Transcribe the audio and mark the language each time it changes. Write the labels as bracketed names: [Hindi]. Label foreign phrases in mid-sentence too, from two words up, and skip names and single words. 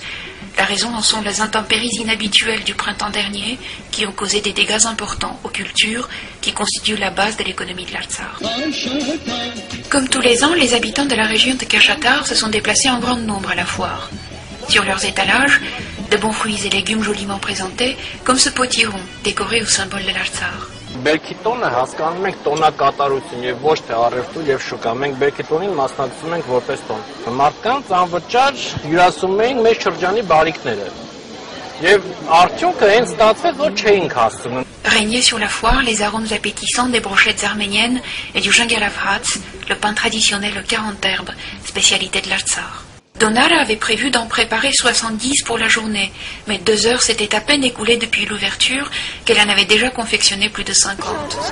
[French] La raison en sont les intempéries inhabituelles du printemps dernier qui ont causé des dégâts importants aux cultures qui constituent la base de l'économie de l'Artsakh. Comme tous les ans, les habitants de la région de Kashatar se sont déplacés en grand nombre à la foire. Sur leurs étalages, de bons fruits et légumes joliment présentés, comme ce potiron décoré au symbole de l'Artsakh. [Armenian] Բերքի տոնը հասկանում ենք տոնակատարություն եւ ոչ թե առևտուր եւ շուկա։ Մենք բերքի տոնին մասնակցում ենք որպես տոն։ Մարդկանց անվճար հյուրասում էին մեր շրջանի բարիկները։ Եվ արդյունքը հենց ստացվեց, որ չէինք հասցնում։ [French] Régnaient sur la foire les arômes appétissants des brochettes arméniennes et du jangalavhats, le pain traditionnel aux 40 herbes, spécialité de l'Artsakh. Donara avait prévu d'en préparer 70 pour la journée, mais 2 heures s'étaient à peine écoulées depuis l'ouverture qu'elle en avait déjà confectionné plus de 50.